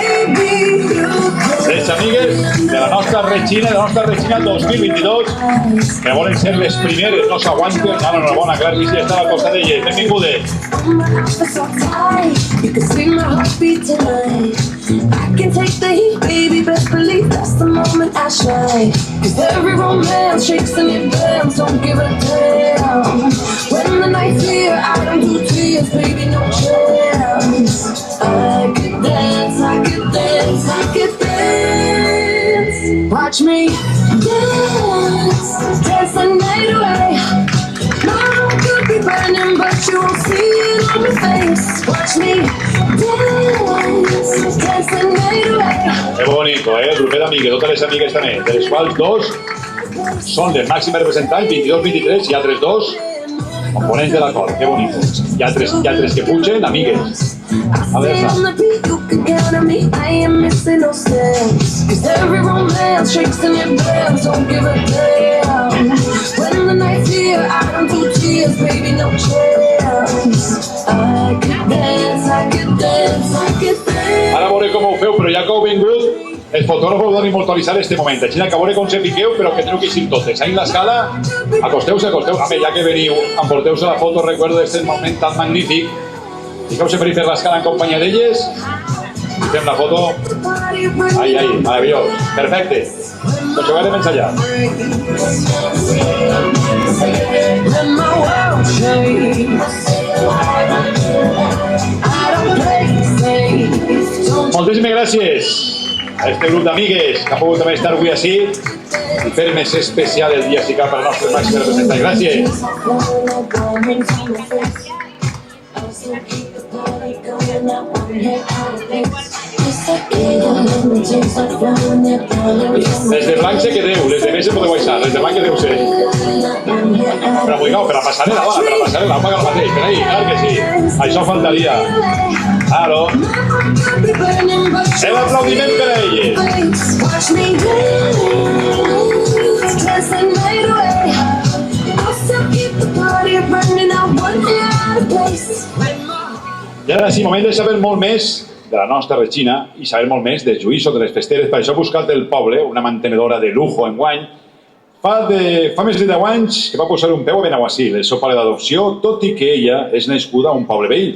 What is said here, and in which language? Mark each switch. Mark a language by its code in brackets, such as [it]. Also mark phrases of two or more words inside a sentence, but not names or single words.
[ca] Les amigues de la nostra Regina, 2022, que volen ser les primeres, no s'aguanten, enhorabona, clar que sí, estan al costat d'elles, benvingudes. [en] I can take the heat, baby, best believe that's the moment I shine. 'Cause every romance shakes and it bends, don't give a damn. When the night's here, I don't do tears, baby, no chance. I could dance, I could dance, I could dance. Watch me dance, dance the night away. My heart could be burning, but you won't see it on my face. Watch me dance, dance the night away. [es] Que bonito, [ca] el grup d'amigues, totes les amigues també, de les quals dos són les màximes representants, 22-23, i altres dos components de l'acord, [es] que bonito. [ca] Hi ha tres que pugen, amigues. A veure, [en] I am missing no steps. 'Cause every romance shakes and it bends, don't give a damn. When the night's here, your eyes to tears, baby, no chance. I could dance, I could dance, I could dance. [ca] Ara veuré com ho feu, però ja que heu vingut, els fotògrafos heu d'immortalitzar este moment. Així que veuré com se piqueu, però que teniu que eixir totes. Ahí en l'escala, acosteu-se. Home, ja que veniu, emporteu-se la foto, recuerdo d'aquest moment tan magnífic. Fiqueu-se per fer l'escala en companyia d'elles. Fem la foto. Ahí, meravellós. Perfecte. Doncs ho farem allà. [en] When my world changes, I don't play safe. [ca] Moltíssimes gràcies a este grup d'amigues que ha pogut també estar avui així i fer més especial el dia per al nostre màxim representant. Gràcies. Les de blanc se quedeu, les de més se podeu baixar, les de blanc quedeu-se. Però vull per la passarel·la, va, per la passarel·la, paga el mateix, per ahí, clar que sí. Això faltaria. Claro. El aplaudiment per a elles. [en] Watch me dance, dancing right away. I'll still keep the party burning out one out of place. [ca] I ara sí, moment de saber molt més de la nostra Regina i saber molt més del Lluís o de les festeres. Per això he buscat el poble, una mantenedora de lujo enguany. Fa més de 10 anys que va posar un peu a Benaguasil, el seu pare d'adopció, tot i que ella és nascuda a un poble veí.